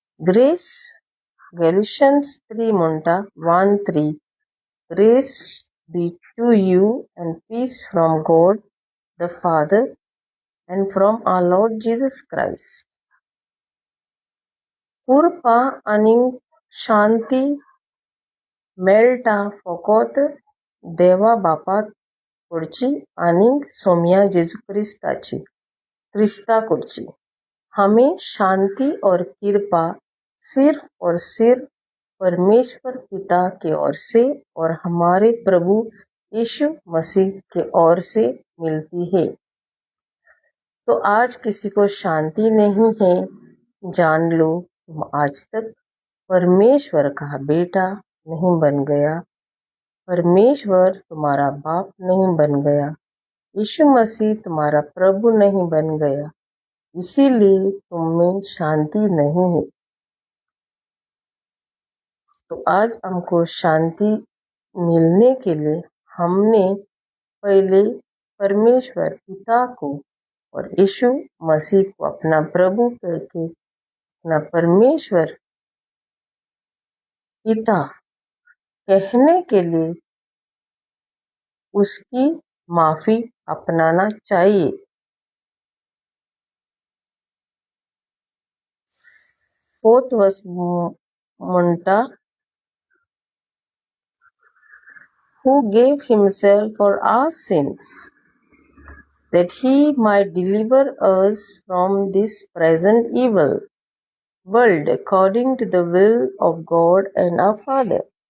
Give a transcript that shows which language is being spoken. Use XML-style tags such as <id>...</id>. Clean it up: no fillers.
<en>Grace, Galatians 3</en> <kok>म्हणटा</kok> <en>1:3, grace be to you and peace from God the Father and from our Lord Jesus Christ.</en> <kok>कृपा आणि शांती मेळटा फकत देवा बापा कडची आणि सौम्या जेजू ख्रिस्ता कडची.</kok> <hi>हमें शांति और कृपा सिर्फ और सिर्फ परमेश्वर पिता की ओर से और हमारे प्रभु यीशु मसीह की ओर से मिलती है. तो आज किसी को शांति नहीं है, जान लो तुम आज तक परमेश्वर का बेटा नहीं बन गया, परमेश्वर तुम्हारा बाप नहीं बन गया, यीशु मसीह तुम्हारा प्रभु नहीं बन गया, इसीलिए तुम में शांति नहीं है. तो आज हमको शांति मिलने के लिए हमने पहले परमेश्वर पिता को और यीशु मसीह को अपना प्रभु करके अपना परमेश्वर पिता कहने के लिए उसकी माफी अपनाना चाहिए.</hi> <kok>फोर्थ वर्स म्हणटा,</kok> <en>who gave himself for our sins that he might deliver us from this present evil world according to the will of God and our Father.</en>